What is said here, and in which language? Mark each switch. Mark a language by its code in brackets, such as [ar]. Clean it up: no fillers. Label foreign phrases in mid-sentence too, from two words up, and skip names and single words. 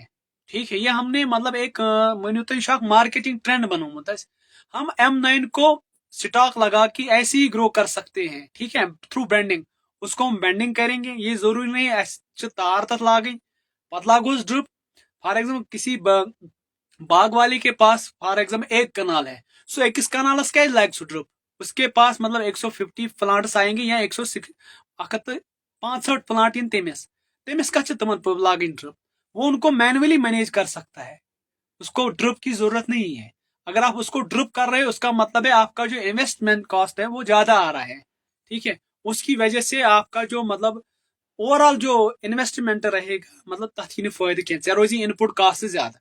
[hi] ठीक है, ये हमने मतलब एक मानो तो मार्केटिंग ट्रेंड बनोमुत हम M9 को स्टॉक लगा के ऐसे ही ग्रो कर सकते हैं। ठीक है, थ्रू ब्रांडिंग उसको हम ब्रांडिंग करेंगे। ये जरूरी नहीं है [ks] तार तथ लागई पत लागोस ड्रिप। [en] for example [hi] किसी बाग वाले के पास [en] for example [hi] एक कनाल है, [ks] सो एक कनालस क्या लाग सु ड्रिप, [hi] उसके पास मतलब 150 प्लांट्स आएंगे या 165 प्लांट [ks] इन तेमिस तेमिस का तमन लागन ड्रिप, [hi] वो उनको मैनुअली मैनेज कर सकता है, उसको ड्रिप की जरूरत नहीं है। अगर आप उसको ड्रिप कर रहे हो उसका मतलब है आपका जो [en] investment cost [hi] है वो ज्यादा आ रहा है। ठीक है, उसकी वजह से आपका जो मतलब ओवरऑल जो इन्वेस्टमेंट रहेगा मतलब [ks] तथ यह फायदे क्या रोज [en] input cost [hi] ज्यादा।